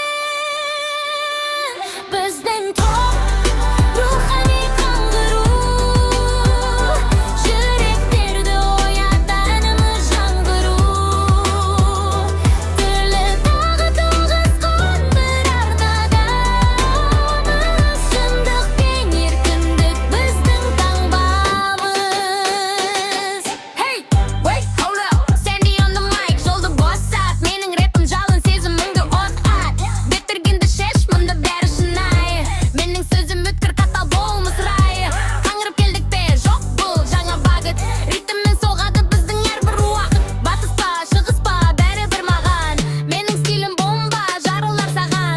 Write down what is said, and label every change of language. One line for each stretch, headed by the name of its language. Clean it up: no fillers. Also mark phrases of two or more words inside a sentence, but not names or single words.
Kazakh: Біздің топ рухани жаңғыру, жүректерді оятанымыз жаңғыру. Түрлі тағы тоғысқан бір арнадамыз, шындық пен еркіндік біздің таңбамыз.
English: Hey, wait, hold up, Sandy on the mic,
Kazakh: жолды босат, менің рэпім жалын сезіміңді от ат. Беттіргенді шеш, мұнда бәрі шынайы, менің сөзім өткір қатал болмыс райы. Қаңырып келдік пе, жоқ бұл жаңа бағыт, ритммен соғады біздің әрбір уақыт. Батыс па, шығыс па, бәрі бір маған, менің стилім бомба, жарылар саған.